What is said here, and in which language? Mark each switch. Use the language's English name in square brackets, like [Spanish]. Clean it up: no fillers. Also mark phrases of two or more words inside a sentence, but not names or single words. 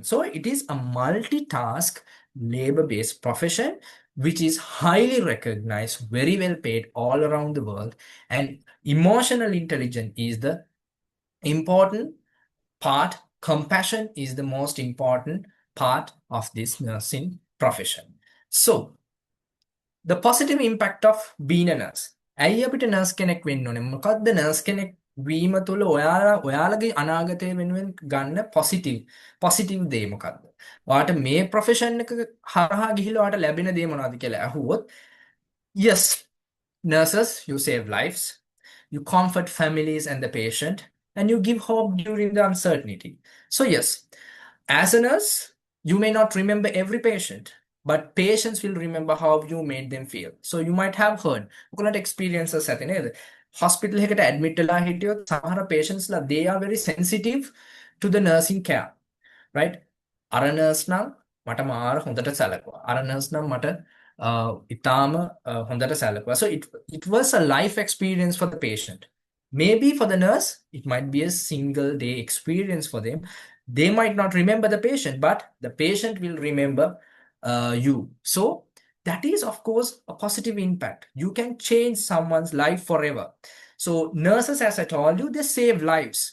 [English] So it is a multitask labor-based profession which is highly recognized, very well paid all around the world. And emotional intelligence is the important part. Compassion is the most important part of this nursing profession. So, the positive impact of being a nurse. [Sinhala] ඇයි අපිට nurse කෙනෙක් වෙන්න ඕනේ? මොකක්ද nurse කෙනෙක් වීම තුළ ඔයාලගේ අනාගතය වෙනුවෙන් ගන්න positive දේ මොකක්ද? ඔයාට මේ profession එක හරහා ගිහිල්ලා ඔයාට ලැබෙන දේ මොනවද කියලා අහුවොත් [English] yes, nurses, you save lives, you comfort families and the patient, and you give hope during the uncertainty. So yes, as a nurse, you may not remember every patient, but patients will remember how you made them feel. So you might have heard, [Sinhala] ඔයගොල්ලන්ට experiences ඇති නේද? Hospital එකකට admit වෙලා හිටියොත් සමහර patients ලා [English] they are very sensitive to the nursing care, right? [Sinhala] අර nurse නම් මට මාර හොඳට සැලකුවා. අර nurse නම් මට ඉතාම හොඳට සැලකුවා. [English] So it was a life experience for the patient. Maybe for the nurse, it might be a single day experience for them. They might not remember the patient, but the patient will remember you. So that is, of course, a positive impact. You can change someone's life forever. So nurses, as I told you, they save lives.